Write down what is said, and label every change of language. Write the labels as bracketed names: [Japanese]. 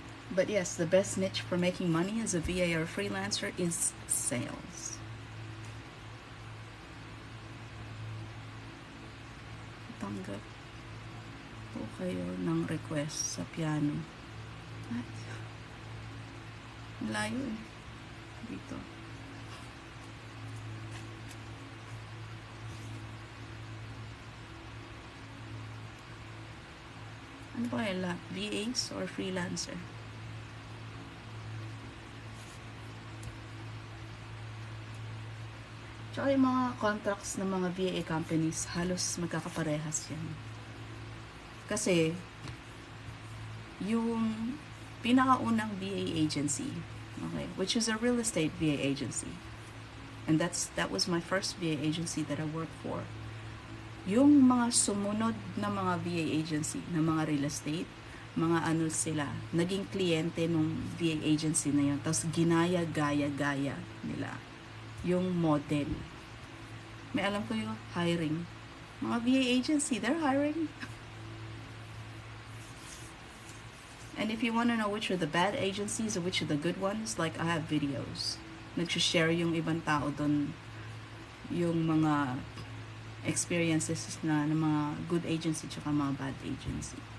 [English] But yes, the best niche for making money as a VA or freelancer is sales. [Filipino] Tanggap po kayo ng request sa piano. At malayo eh. Dito. Ano ba kayo lahat? VAs or freelancer? Tsaka yung mga contracts ng mga VA companies, halos magkakaparehas yan. Kasi, yung pinakaunang [English] VA agency, okay, which is a real estate VA agency, and that was my first VA agency that I worked for. [Filipino] Yung mga sumunod na mga VA agency, na mga real estate, mga ano sila, naging kliyente nung VA agency na yun, tapos ginaya-gaya-gaya nila yung model. May alam ko yung hiring. [English] Mga VA agency, they're hiring. And if you want to know which are the bad agencies or which are the good ones, like I have videos. [Filipino] Nag-share yung ibang tao doon yung mga experiences na ng mga good agency tsaka mga bad agency.